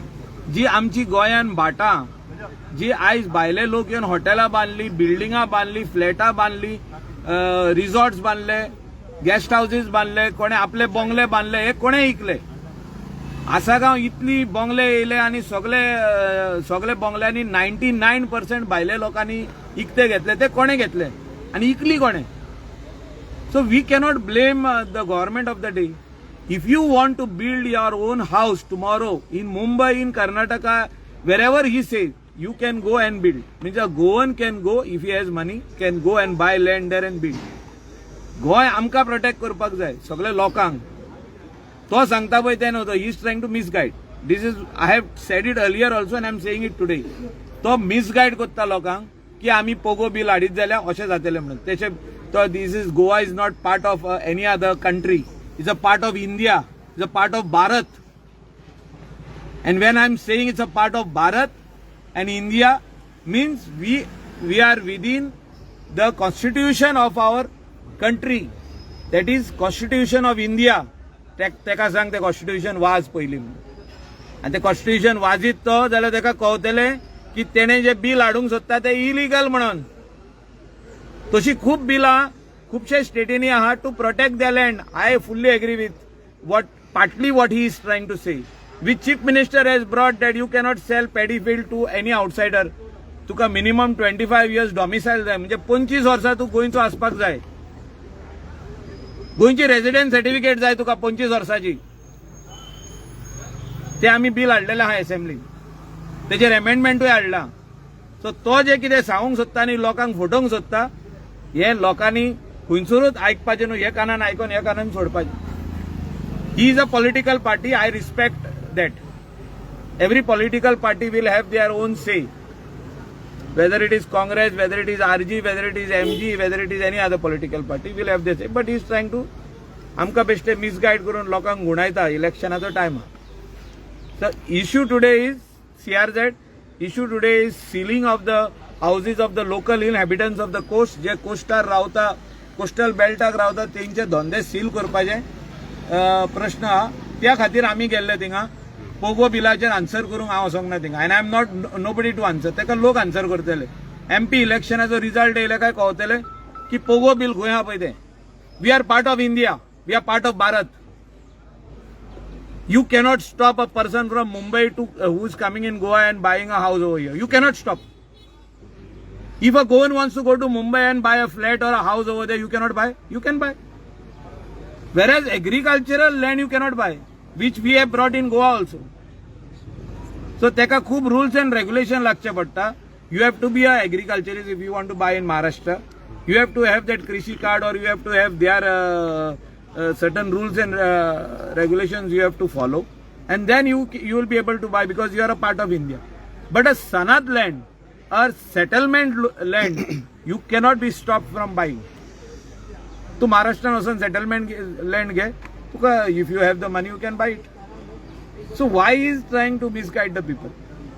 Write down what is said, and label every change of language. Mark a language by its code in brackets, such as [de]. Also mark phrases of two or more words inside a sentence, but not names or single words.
[kok] जी आमची गोंयान भाटां, जी आयज भायले लोक येवन हॉटेलां बांदली, बिल्डिंगां बांदली, फ्लॅटां बांदली, रिसॉर्ट्स बांदले, गेस्ट हाऊसेस बांदले, कोणें आपले बंगले बांदले, हे कोणें इकले? आसागांव इतली बंगले येयले आनी सगळे बंगल्यांनी 99% भायले लोकांनी इकते घेतले. ते कोणें घेतले आनी इकली कोणें? [en] So we cannot blame the government of the day. If you want to build your own house tomorrow in Mumbai, in Karnataka, wherever he says, you can go and build. Means a Goan can go, if he has money, can go and buy land there and build. [kok] गोय आमकां प्रोटेक्ट करपाक जाय, सगळे लोकांक. तो सांगता पळय तें न्हू, [en] he is trying to misguide. This is, I have said it earlier also and I am saying it today. [kok] तो मिसगायड करता लोकांक की आमी पोगो बिल हाडीत जाल्यार अशें जातलें म्हणून. तेचे तो [en] This is, Goa is not part of any other country. It's a part of India. It's a part of Bharat. And when I'm saying it's a part of Bharat and India, means we are within the constitution of our country. That is constitution of India. [kok] Teka sang [en] the constitution was [kok] पयली. [en] And the constitution [kok] वाजीत तो जाल्यार तेका कळटले की तेणे जे बिल हाडूंक सोदता ते इलिगल म्हणून. तशी खूब बिलां खुबशे स्टेटींनी आहा [en] to protect the land. I fully agree with partly what he is trying to say. Which chief minister has brought that you cannot sell paddy field to any outsider. [kok] तुका [en] minimum 25 years domicile [kok] जाय, म्हणजे 25 वर्सां तू गोंयचो आसपाक जाय. गोंयची [en] resident certificate [kok] जाय तुका 25 वर्सांची. ते आमी बिल हाडलेलें आहा असेंब्लीन, तेजेर अमेंडमेंटूय हाडला. सो तो जे कितें सांगूंक सोदता आनी लोकांक फटोवंक सोदता, हे लोकांनी खंयसरूच आयकपाचें न्हू. हे कानान आयकून हे कानान सोडपाचें. [en] He is a political party. I respect that. Every political party will have their own say. whether it is Congress, whether it is RG, whether it is MG, whether it is any other political party, will have this. But he is trying to [kok] आमकां बेश्टे मिसगायड करून लोकांक गुणायता इलेक्शनाचो टायम. [en] The issue today is CRZ. Issue today is sealing of the houses of the local inhabitants of the coast. [kok] जे कोस्टार रावता, कोस्टल बेल्टाक रावता, तेंचे धंदे सील करपाचे प्रश्न आहा. त्या खातीर आमी गेल्ले थिंगा. पोगो बिलाचेर आन्सर करूंक हांव वचोंक ना थिंगा. [en] And I am not nobody to answer. [kok] तेका लोक आन्सर करतले. MP इलेक्शनाचो रिजल्ट येयले काय कळटले की पोगो बिल खंय आहा पळय तें. [en] We are part of India. We are part of Bharat. You cannot stop a person from Mumbai to who is coming in Goa and buying a house over here. You cannot stop. If a Goan wants to go to Mumbai and buy a flat or a house over there, you cannot buy. You can buy. Whereas agricultural land you cannot buy, which we have brought in Goa also. [kok] So teka khub [en] rules and regulation [kok] लागचे पडटा. [en] You have to be a agriculturist if you want to buy in Maharashtra. You have to have that Krishi card or you have to have their certain rules and regulations you have to follow, and then you will be able to buy because you are a part of India. But a sanat land or settlement land you cannot be stopped from buying. [kok] तू महाराष्ट्रान वचून [en] settlement land [kok] घे, तुका [en] if you have the money you can buy it. So why is trying to misguide the people?